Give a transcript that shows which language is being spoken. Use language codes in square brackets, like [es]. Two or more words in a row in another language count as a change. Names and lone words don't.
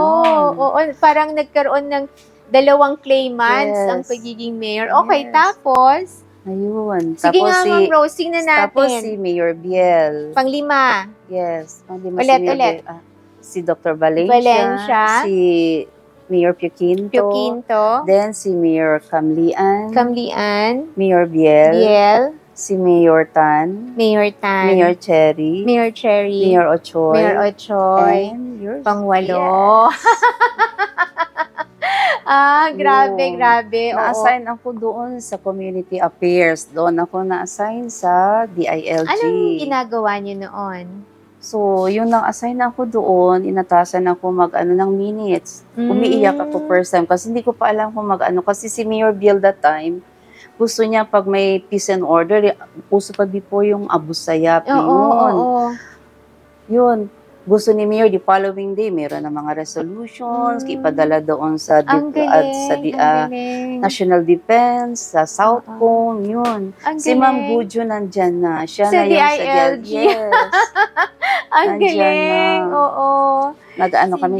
[tl] yun. Oo, parang nagkaroon ng 2 claimants Yes. ang pagiging mayor. Okay, Yes. tapos? Ayun. Sige nga, Ma'am Rose, tingnan natin. Tapos si Mayor Biel. Panglima. Yes. Panglima Ulit, si Mayor ulit. Biel. Si Dr. Valencia. Valencia. Si Mayor Puquinto. Puquinto. Then si Mayor Camlian. Camlian. Mayor Biel. Biel. Si Mayor Tan. Mayor Tan. Mayor Cherry. Mayor Cherry. Mayor Ochoy. Mayor Ochoy. [en] And yours. [tl] Pangwalo. Grabe, Yun. grabe. Oo. Na-assign ako doon sa Community Affairs. Doon ako na-assign sa DILG. Anong ginagawa niyo noon? So, yung na-assign ako doon, inatasan ako mag-ano ng minutes. Umiiyak ako [en] first time [tl] kasi hindi ko pa alam kung mag-ano. Kasi si Mayor Biel [en] that time, [tl] gusto niya pag may [en] peace and order, [tl] puso pa po yung abusayap. Oo. Yun. Gusto ni Mayor, [en] the following day, [tl] meron na mga resolutions, ipadala doon sa, Ang galing, ang galing. National Defense, sa Southcom, yun. Ang Si Ma'am galing. Gudyo nandyan na. Siya Sa na yung DILG. Yes. Ang Nandyan galing. na. Oo. Nag-ano kami